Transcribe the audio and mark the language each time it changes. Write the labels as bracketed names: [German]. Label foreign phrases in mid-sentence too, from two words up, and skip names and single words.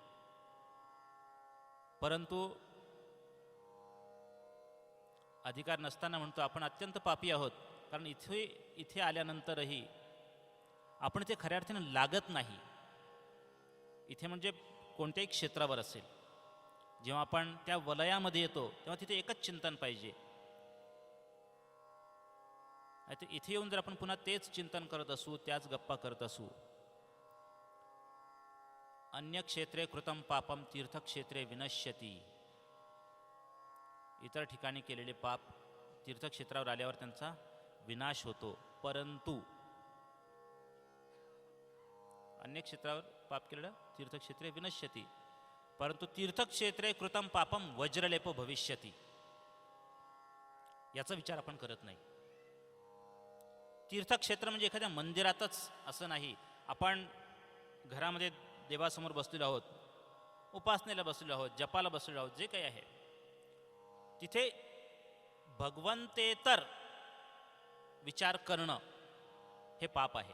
[Marathi] परंतु अधिकार नसताना म्हणतो आपण अत्यंत पापी आहोत, कारण इथे आल्यानंतरही आपण ते खऱ्या अर्थाने लागत नाही. इथे म्हणजे कोणत्याही क्षेत्रावर असेल, जेव्हा आपण त्या वलयामध्ये येतो तेव्हा तिथे एकच चिंतन पाहिजे. इथे येऊन जर आपण पुन्हा तेच चिंतन करत असू, त्याच गप्पा करत असू, [Sanskrit] अन्य क्षेत्रे कृतम पापम तीर्थक्षेत्रे विनश्यती. [Marathi] इतर ठिकाणी केलेले पाप तीर्थक्षेत्रावर आल्यावर त्यांचा विनाश होतो. परंतु अन्य क्षेत्रावर पाप केलेलं [Sanskrit] तीर्थक्षेत्रे विनश्यती, परंतु तीर्थक्षेत्रे कृतम पापम वज्रलेप भविष्यती. [Marathi] याचा विचार आपण करत नाही. तीर्थक्षेत्र म्हणजे एखाद्या मंदिरातच असं नाही. आपण घरामध्ये देवासमोर बसलेलो आहोत, उपासनेला बसलेलो आहोत, जपाला बसलेलो आहोत, जे काही आहे तिथे भगवंतेतर विचार करणं हे पाप आहे.